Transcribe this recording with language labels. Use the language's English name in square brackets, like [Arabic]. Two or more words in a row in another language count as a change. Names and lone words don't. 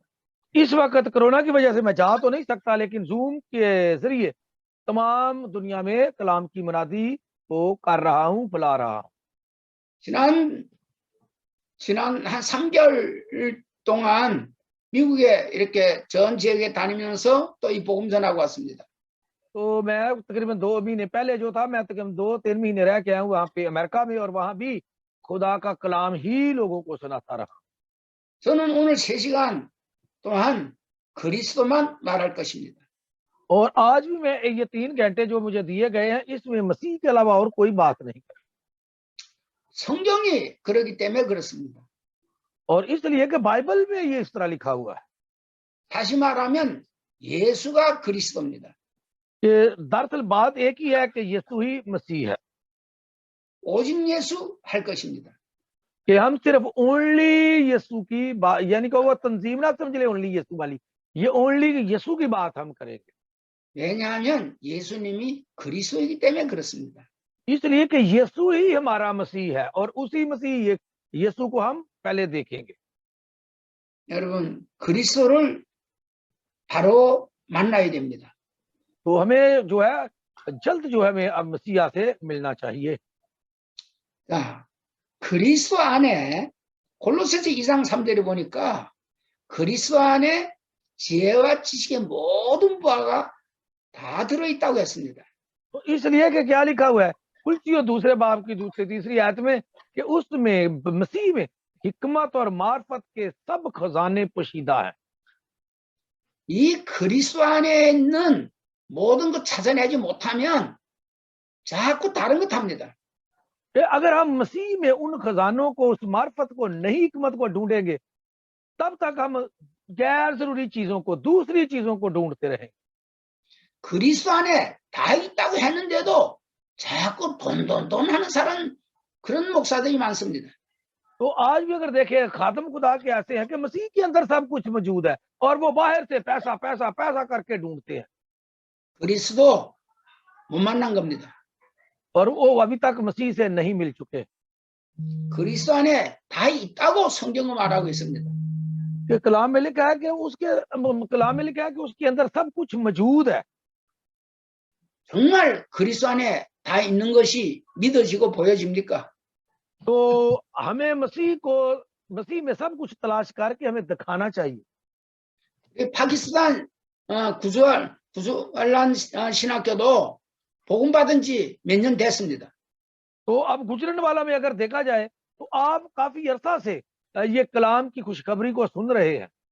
[Hindi] इस वक्त कोरोना की वजह से मैं जा तो नहीं सकता, लेकिन जूम के जरिए तमाम दुनिया में कलाम की मुनादी को कर रहा हूँ, बुला रहा हूँ। [Korean] 지난 한 3개월 동안 미국에 이렇게 전 지역에 다니면서 또 이 복음 전하고 왔습니다. [Hindi] तो मैं तकरीबन 2 महीने पहले जो था, मैं तकरीबन 2-3 महीने रह के आया हूँ वहाँ पे अमेरिका में, और वहाँ भी खुदा का कलाम ही लोगों को सुनाता रहा। [Korean] 저는 오늘 3시간 동안 그리스도만 말할 것입니다. [Hindi] और आज भी मैं ये 3 घंटे जो मुझे दिए गए हैं, इसमें मसीह के अलावा और कोई बात नहीं करें। [Korean] 성경이 그러기 때문에 그렇습니다. [Hindi] और इसलिए कि बाइबल में ये इस तरह लिखा हुआ है [Korean] 다시 말하면 예수가 그리스도입니다. [Hindi] कि दरअसल बात एक ही है कि यीशु ही मसीह है, [Korean] 오직 예수 할 것입니다. [Hindi] कि हम सिर्फ ओनली यीशु की बात, यानी कि वो तंजीम ना समझ ले ओनली यीशु वाली, ये ओनली यीशु की बात हम करेंगे। [Korean] 왜냐하면 예수님이 그리스도이기 때문에 그렇습니다. [Hindi] इसलिए कि यीशु ही हमारा मसीह है और उसी मसीह यीशु को हम पहले देखेंगे। [Korean] 여러분 그리스도를 바로 만나야 됩니다. [Hindi] तो हमें जो है जल्द जो है हमें अब मसीहा से मिलना चाहिए। [Korean] 자, 그리스도 안에 골로새서 2장 3절에 보니까 그리스도 안에 지혜와 지식의 모든 바가 다 들어있다고 했습니다. [Hindi] तो इसलिए कि क्या लिखा हुआ है कुलसियों दूसरे बाब की दूसरी तीसरी आयत में कि उसमें मसीह में हिकमत और मार्फत के सब खजाने पोशीदा है। [Korean] 이 그리스도 안에 있는 모든 것 찾아내지 못하면 자꾸 다른 것 합니다. [Hindi] कि अगर हम मसीह में उन खजानों को, उस मार्फत को नहीं, हिकमत को ढूंढेंगे, तब तक हम गैर जरूरी चीजों को, दूसरी चीजों को ढूंढते रहेंगे। [Korean] 그리스도 안에 다 있다고 했는데도 자꾸 돈 하는 사람 그런 목사들이 많습니다. [Hindi] तो आज भी अगर देखें खातम खुदा के ऐसे हैं कि मसीह के अंदर सब कुछ मौजूद है और वो बाहर से पैसा पैसा पैसा करके ढूंढते हैं, [Korean] 그리스도 못 만난 겁니다. [Hindi] और वो अभी तक मसीह से नहीं मिल चुके। [Korean] 그리스도 안에 다 있다고 성경은 말하고 있습니다. [Hindi] कि कलाम में लिखा है कि उसके अंदर सब कुछ मौजूद है। [Korean] 정말 그리스도 안에 다 있는 것이 믿어지고 보여집니까? [Hindi] तो हमें मसीह में सब कुछ तलाश करके हमें दिखाना चाहिए। [Korean] 파키스탄 구조알란 신학교도 복음 받은 지 몇 년 됐습니다. [Hindi] तो अब गुजरन वाला में अगर देखा जाए तो आप काफी अरसा से ये कलाम की खुशखबरी को सुन रहे हैं।